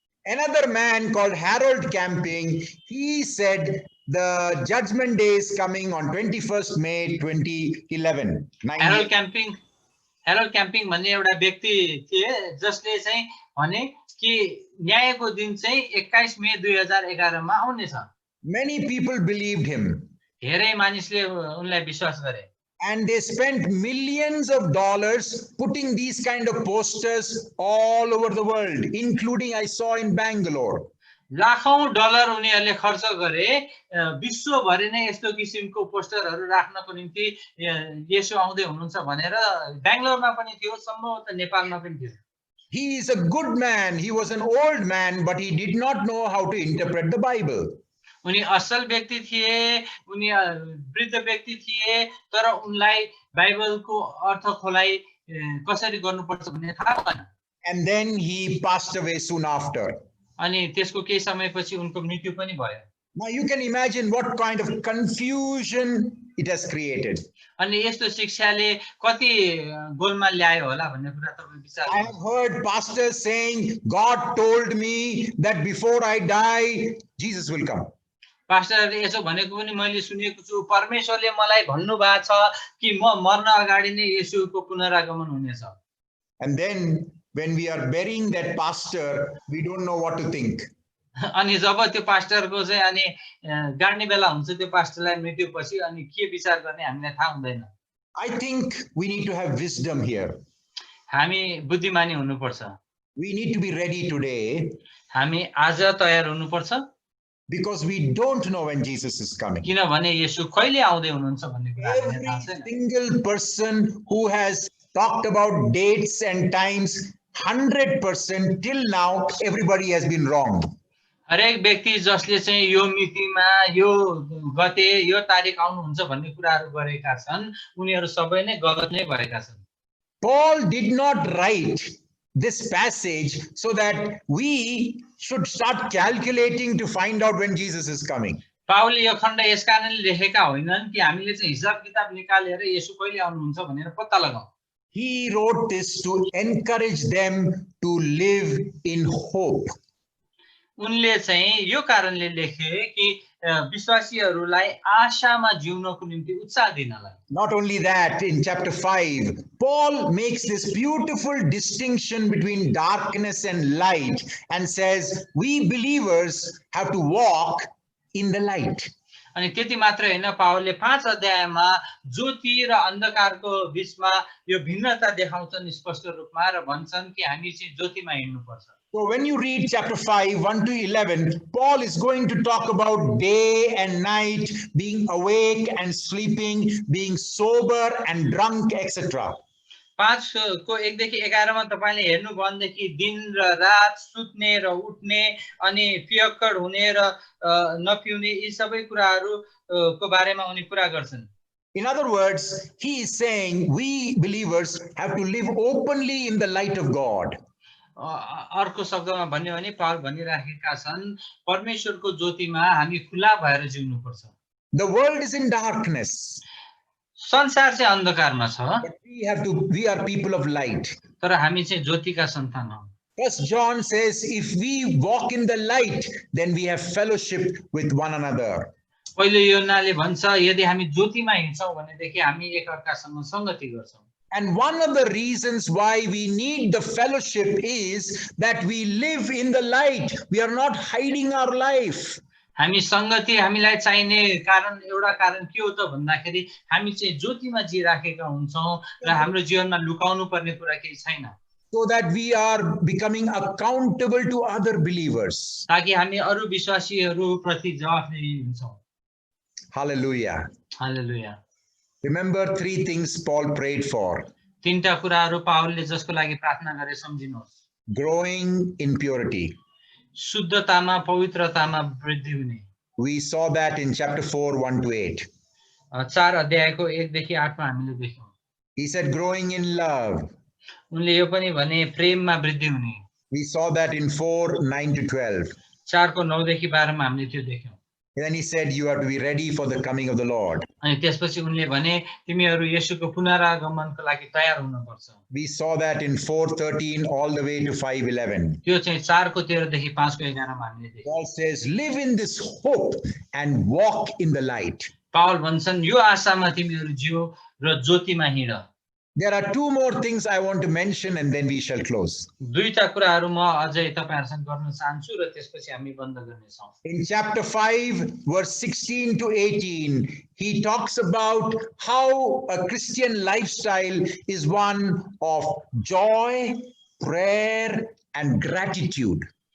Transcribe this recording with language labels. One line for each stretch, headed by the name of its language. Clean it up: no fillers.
English: Another man called Harold Camping, he said the judgment day is coming on 21st May 2011.
Nepali: Harold Camping भन्ने एउटा व्यक्ति थिए जसले चाहिँ भने कि न्यायको दिन चाहिँ 21 मे 2011 मा आउनेछ।
English: Many people believed him.
Nepali: धेरै मानिसले उनलाई विश्वास गरे।
English: And they spent millions of dollars putting these kind of posters all over the world, including I saw in Bangalore.
Nepali: लाखौं डलर उनीहरूले खर्च गरे विश्वभरि नै यस्तो किसिमको पोस्टरहरू राख्नको निम्ति येशू आउँदै हुनुहुन्छ भनेर। बेंगलोरमा पनि थियो, सम्भवतः नेपालमा पनि थियो।
English: He is a good man. He was an old man, but he did not know how to interpret the Bible.
Nepali: उनी असल व्यक्ति थिए, उनी वृद्ध व्यक्ति थिए, तर उनलाई बाइबलको अर्थ खोलाइ कसरी गर्नुपर्छ भन्ने थाहा भएन।
English: And then he passed away soon after.
Nepali: अनि त्यसको केही समयपछि उनको मृत्यु पनि भयो।
English: Now you can imagine what kind of confusion it has created.
Nepali: अनि यस्तो शिक्षाले कति गोलमाल ल्यायो होला भन्ने कुरा तपाईं विचार
English: I have heard pastors saying, God told me that before I die, Jesus will come.
Nepali: पास्टरले यसो भनेको पनि मैले सुनेको छु, परमेश्वरले मलाई भन्नु भएको छ कि म मर्न अगाडि नै येशूको पुनरागमन हुनेछ।
English: And then when we are burying that pastor, we don't know what to think.
Nepali: अनि जब त्यो पास्टरको चाहिँ अनि गाड्ने बेला हुन्छ त्यो पास्टरलाई मृत्युपछि अनि के विचार गर्ने हामीलाई थाहा हुँदैन।
English: I think we need to have wisdom here.
Nepali: हामी बुद्धिमानी हुनुपर्छ।
English: We need to be ready today.
Nepali: हामी आज तयार हुनुपर्छ।
English: Because we don't know when Jesus is coming.
Nepali: किनभने येशू कहिले आउँदै हुनुहुन्छ भन्ने कुरा हामीलाई थाहा
English: Every
Nepali: छैन।
English: single person who has talked about dates and times, 100% till now, everybody has been wrong.
Nepali: हरेक व्यक्ति जसले चाहिँ यो मितिमा यो गते यो तारिख आउनुहुन्छ भन्ने कुराहरू गरेका छन् उनीहरू सबै नै गलत नै भएका छन्।
English: Paul did not write this passage so that we should start calculating to find out when Jesus is coming.
Nepali: पाउलले यो खण्ड यस कारणले लेखेका होइनन् कि हामीले चाहिँ हिसाब किताब निकालेर येशू कहिले आउनुहुन्छ भनेर पत्ता लगाऊ।
English: He wrote this to encourage them to live in hope.
Nepali: उनले चाहिँ यो कारणले लेखे कि विश्वासीहरूलाई आशामा जिउनको निम्ति उत्साह दिनलाई।
English: Not only that, in chapter 5, Paul makes this beautiful distinction between darkness and light and says, we believers have to walk in the light.
Nepali: अनि त्यति मात्र हैन, पावलले 5 अध्यायमा ज्योति र अन्धकारको बीचमा यो भिन्नता देखाउँछन् स्पष्ट रूपमा र भन्छन् कि हामी चाहिँ ज्योतिमा हिँड्नुपर्छ।
English: So when you read chapter 5, 1 to 11, Paul is going to talk about day and night, being awake and sleeping, being sober and drunk, etc.
Nepali: 5 को 1 देखि 11 मा तपाईले हेर्नु भनेदेखि दिन र रात, सुत्ने र उठ्ने अनि पियक्कड हुने र नपिउने यी सबै कुराहरू को बारेमा उनी कुरा गर्छन्।
English: In other words, he is saying we believers have to live openly in the light of God.
Nepali: अर्को शब्दमा भन्यो भने पावल भनिराखेका छन् परमेश्वरको ज्योतिमा हामी खुला भएर जिउनु पर्छ।
English: The world is in darkness.
Nepali: संसार चाहिँ अन्धकारमा छ,
English: But we are people of light.
Nepali: तर हामी चाहिँ ज्योतिका सन्तान हौ।
English: First John says, if we walk in the light, then we have fellowship with one another.
Nepali: पहिलो योहन्नाले भन्छ यदि हामी ज्योतिमा हिँड्छौं भनेदेखि हामी एकअर्कासँग संगति गर्छौं।
English: And one of the reasons why we need the fellowship is that we live in the light. We are not hiding our life.
Nepali: हामी संगति हामीलाई चाहिने कारण एउटा कारण के हो त भन्दाखेरि हामी चाहिँ ज्योतिमा जिराखेका हुन्छौं र हाम्रो जीवनमा लुकाउनु पर्ने कुरा केही छैन।
English: So that we are becoming accountable to other believers.
Nepali: ताकि हामी अरु विश्वासीहरू प्रति जवाफदेही हुन्छौं।
English: Hallelujah.
Nepali: Hallelujah.
English: Remember 3 things Paul prayed for.
Nepali: 3टा कुराहरू पावलले जसको लागि प्रार्थना गरे सम्झिनुहोस्।
English: Growing in purity.
Nepali: शुद्धतामा पवित्रतामा वृद्धि हुने।
English: We saw that in chapter 4, 1 to 8.
Nepali: 4 अध्यायको 1 देखि 8 मा हामीले देख्यौं।
English: He said growing in love.
Nepali: उनले यो पनि भने प्रेममा वृद्धि हुने।
English: We saw that in 4, 9 to 12.
Nepali: 4 को 9 देखि 12 मा हामीले त्यो देख्यौं।
English: And then he said you have to be ready for the coming of the Lord.
Nepali: अनि त्यसपछि उनले भने तिमीहरू येशूको पुनरागमनको लागि तयार हुनुपर्छ।
English: We saw that in 4:13 all the way to 5:11.
Nepali: त्यो चाहिँ 4 को 13 देखि 5 को 11 मा हामीले देख्यौं।
English: Paul says live in this hope and walk in the light.
Nepali: Paul भन्छन् यो आशामा तिमीहरू जिउ र ज्योतिमा हिँड।
English: There are 2 more things I want to mention and then we shall close.
Nepali: दुईटा कुराहरू म अझै तपाईहरुसँग गर्न चाहन्छु र त्यसपछि हामी बन्द गर्नेछौं।
English: In chapter 5 verse 16 to 18 he talks about how a Christian lifestyle is one of joy, prayer and gratitude.